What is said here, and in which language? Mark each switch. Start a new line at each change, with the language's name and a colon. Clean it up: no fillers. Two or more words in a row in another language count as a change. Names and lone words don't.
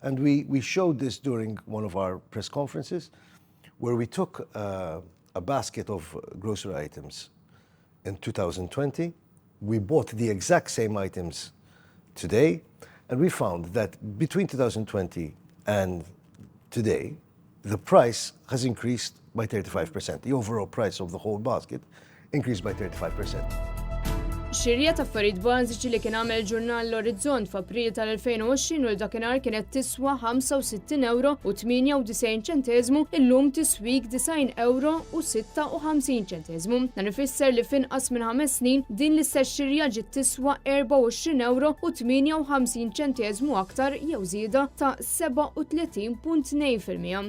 English: And we showed this during one of our press conferences, where we took a basket of grocery items in 2020. We bought the exact same items today, and we found that between 2020 and today, the price has increased by 35%. The overall price of the whole basket increased by 35%.
Maltese: Xirja ta' affarijiet bażiċi li kien għamel ġurnal l-Orizzont f'April tal-2020 u dakinhar kienet tiswa 65 euro u 98 ċenteżmu, illum tiswik 90 euro u 56 ċenteżmu. Dan ifisser li f'inqas minn 5 snin din l-istess xirja ġiet tiswa 24 euro u 58 ċenteżmu aktar jew żieda ta' 37.2%.